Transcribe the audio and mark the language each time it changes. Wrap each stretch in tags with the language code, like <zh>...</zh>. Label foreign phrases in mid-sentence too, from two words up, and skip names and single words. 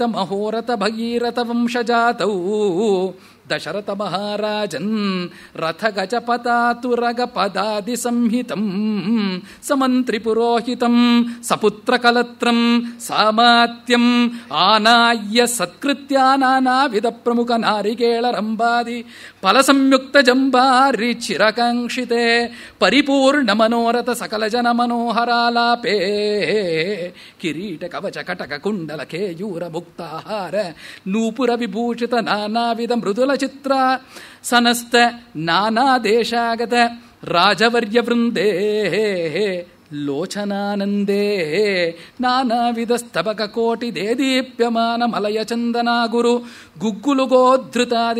<sa>ಮಹೋರಥ ಭಗೀರಥ ವಂಶಜಾತೌ ದಶರಥ ಮಹಾರಾಜನ್ ರಥ ಗಜಪತಾತುರಗ ಪದಾದಿ ಸಂಹಿತಂ ಸಮಂತ್ರಿ ಪುರೋಹಿತಂ ಸಪುತ್ರ ಕಲತ್ರಂ ಸಾಮಾತ್ಯಂ ಆನಾಯ್ಯ ಸತ್ಕೃತ್ಯ ನಾನಾವಿಧ ಪ್ರಮುಖ ನಾರಿಕೇಳ ರಂಬಾದಿ ಫಲ ಸಂಯುಕ್ತ ಜಂಬಾರಿ ಚಿರಕಾಂಕ್ಷಿತೆ ಪರಿಪೂರ್ಣ ಮನೋರಥ ಸಕಲ ಜನ ಮನೋಹರಾಲಾಪೇ ಕಿರೀಟ ಕವಚ ಕಟಕ ಕುಂಡಲ ಕೇಯೂರ ಮುಕ್ತಾಹಾರ ನೂಪುರ ವಿಭೂಷಿತ ನಾನಾವಿಧ ಮೃದುಲ ಚಿತ್ರ ಸನಸ್ತ ನಾನಾ ದೇಶಾಗತ ರಾಜವರ್ಯ ವೃಂದೇ ಲೋಚನಾನಂದೇ ನಾನಾವಿಧ ಸ್ತಬಕ ಕೋಟಿ ದೇದೀಪ್ಯಮಾನ ಮಲಯ ಚಂದನಾ ಗುರು ಗುಗ್ಗುಲು ಗೋಧೃತಾದಿ</sa>